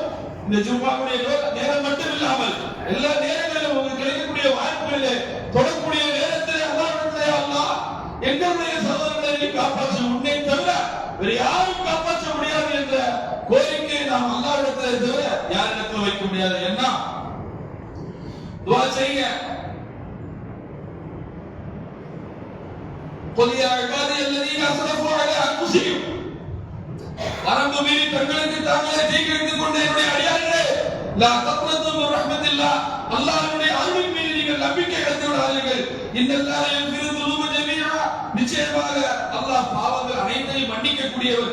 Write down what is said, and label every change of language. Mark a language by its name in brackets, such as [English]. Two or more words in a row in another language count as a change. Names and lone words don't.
[Tamil] இந்த ஜும்மாவுடைய நேரம் மட்டும் இல்லாமல் எல்லா நேரங்களிலும் உங்களுக்கு கிடைக்கக்கூடிய வாய்ப்புகளிலே தொடரக்கூடிய நேரத்திலே அல்லாஹ்விடத்திலே அல்லாஹ் எங்களுடைய சகோதரர்களை நீ காப்பாற்ற, உன்னை தவிர வேறு யாரும் காப்பாற்ற முடியாது என்ற கோரிக்கையை நாம் அல்லாஹ்விடத்திலே தவிர யாரிடத்தில் வைக்க முடியாது. என்ன துஆ செய்யுங்க. [Arabic] قل يا عبادي الذين اسرفوا على انفسهم [Tamil] வரம்பு மீறி தங்களுக்கு தாங்களே தீங்கிழைத்துக் கொண்ட என்னுடைய அடியார்களே, [Arabic] لا تقنطوا من رحمة الله, [Tamil] அல்லாஹ்வுடைய அருளின் மீது நீங்கள் நம்பிக்கை இழந்து விடாதீர்கள். [Arabic] إن الله يغفر الذنوب جميعا, [Tamil] நிச்சயமாக அல்லாஹ் பாவங்கள் அனைத்தையும் மன்னிக்கக்கூடியவர்.